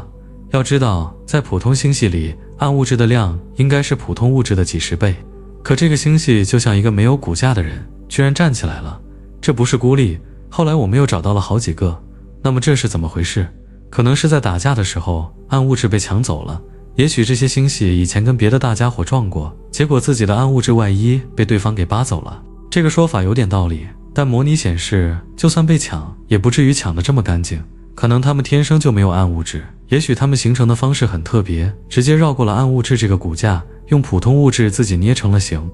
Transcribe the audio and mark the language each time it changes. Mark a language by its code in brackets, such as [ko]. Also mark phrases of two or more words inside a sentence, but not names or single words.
[zh] 要知道，在普通星系裡，暗物質的量應該是普通物質的幾十倍。可這個星系就像一個沒有骨架的人，居然站起來了。這不是孤立，後來我們又找到了好幾個。那麼這是怎麼回事？可能是在打架的時候，暗物質被搶走了。也許這些星系以前跟別的大家伙撞過，結果自己的暗物質外衣被對方給扒走了。這個說法有點道理，但模擬顯示，就算被搶，也不至於搶得這麼乾淨。可能他們天生就沒有暗物質，也許他們形成的方式很特別，直接繞過了暗物質這個骨架，用普通物質自己捏成了形。